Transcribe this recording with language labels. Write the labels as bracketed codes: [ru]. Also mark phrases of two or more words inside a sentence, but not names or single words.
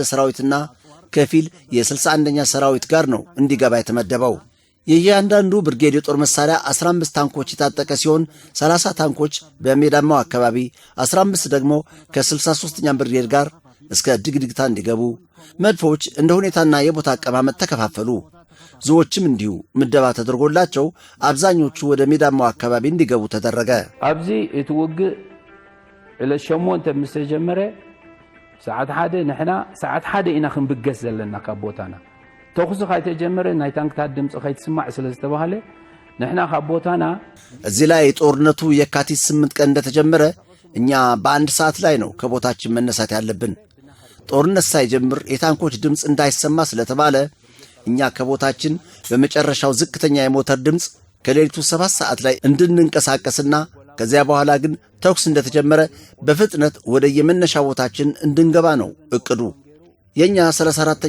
[am] ሰራዊትና ከፊል የ61ኛ ሰራዊት ጋር ነው እንዲገባ የተመደበው። የእያንዳንዱ ብርጌድ የጦር መሳሪያ 15 ታንኮች የታጠቀ ሲሆን 30 ታንኮች በሜዳማው አካባቢ፣ 15 ደግሞ ከ63ኛ ብርጌድ ጋር እስከ ድግድግታ እንዲገቡ፣ መድፎች እንደ ሁኔታና የቦታ አቀማመጥ ተከፋፈሉ። ዙዎችም እንዲሁ ምደባ ተደርጎላቸው አብዛኞቹ ወደ ሜዳማው አካባቢ እንዲገቡ ተደረገ። [ti] ኣብዚ እቲ ውግእ ዕለት 8 ምስ ተጀመረ ሰዓት 1 ንሕና ሰዓት 1 ኢና ክንብገስ ዘለና ካብ ቦታና ተኩስ ካይተጀመረ ናይ ታንክታት ድምፂ ከይትስማዕ ስለ ዝተባሃለ ንሕና ካብ ቦታና [am] እዚህ ላይ ጦርነቱ የካቲት 8 ቀን እንደተጀመረ እኛ በአንድ ሰዓት ላይ ነው ከቦታችን መነሳት ያለብን። ጦርነት ሳይጀምር የታንኮች ድምፅ እንዳይሰማ ስለተባለ እኛ ከቦታችን በመጨረሻው ዝቅተኛ የሞተር ድምፅ ከሌሊቱ 7 ሰዓት ላይ እንድንንቀሳቀስና ከዚያ በኋላ ግን ተኩስ እንደተጀመረ በፍጥነት ወደ የመነሻ ቦታችን እንድንገባ ነው እቅዱ። የኛ 34ኛ